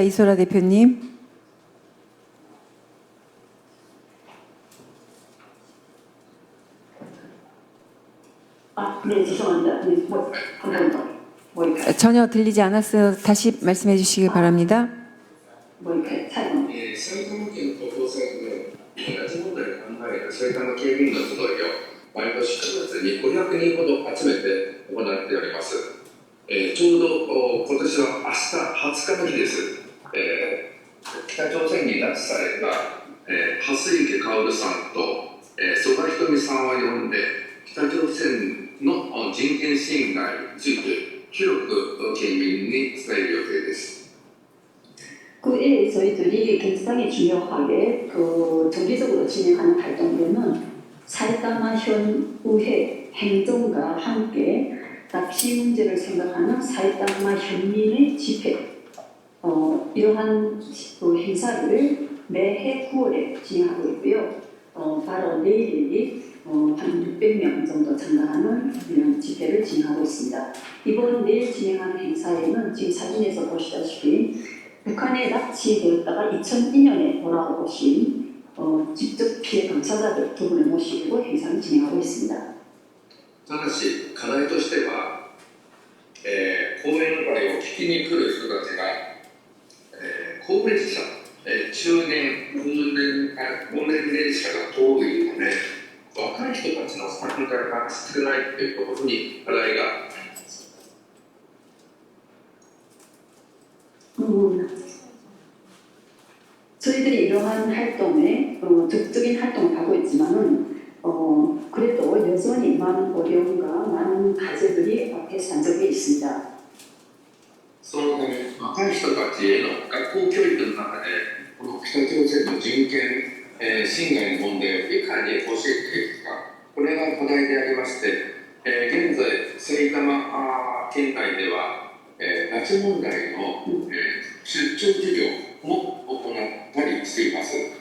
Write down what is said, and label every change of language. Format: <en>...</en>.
<ko>이소라 대표님. 네, 죄송합니다. 죄송합니다. 네, 한 번 더. 뭐 이렇게 전혀 들리지 않았어요. 다시 말씀해 주시기 바랍니다. 뭐 이렇게 차이가.</ko> <ja>埼玉県の高校生で拉致問題を考える埼玉県民の集いを毎年9月に500人ほど集めて行っております。ちょうど今年は明日20日の日です。北朝鮮に拉致された蓮池薫さんと曽我ひとみさんを呼んで北朝鮮の人権侵害について広く県民に伝える予定です。</ja> <ko>그에 저희들이 굉장히 중요하게 정기적으로 진행하는 활동들은 사이타마 현의회 행정과 함께 납치 문제를 생각하는 사이타마 현민의 집회 이러한 행사를 매해 9월에 진행하고 있고요. 바로 내일이 한 600명 정도 참가하는 이런 집회를 진행하고 있습니다. 이번 내일 진행하는 행사에는 지금 사진에서 보시다시피 북한에 납치되었다가 2002년에 돌아오신 직접 피해 당사자들 두 분을 모시고 행사를 진행하고 있습니다.</ko> <ja>ただし課題としては、講演会を聞きに来る人たちが、高齢者、中年、高年齢者が多いため若い人たちの参加が少ないというところに課題があります。</ja> <ko>저희들이 이러한 활동에 적극적인 활동을 하고 있지만은 그래도 여전히 많은 어려움과 많은 과제들이 앞에 산 적이 있습니다.</ko> <ja>そのため若い人たちへの学校教育の中でこの北朝鮮の人権、侵害の問題をいかに教えていくかこれが課題でありまして、現在埼玉県内では、拉致問題の、出張授業も行ったりしています。</ja>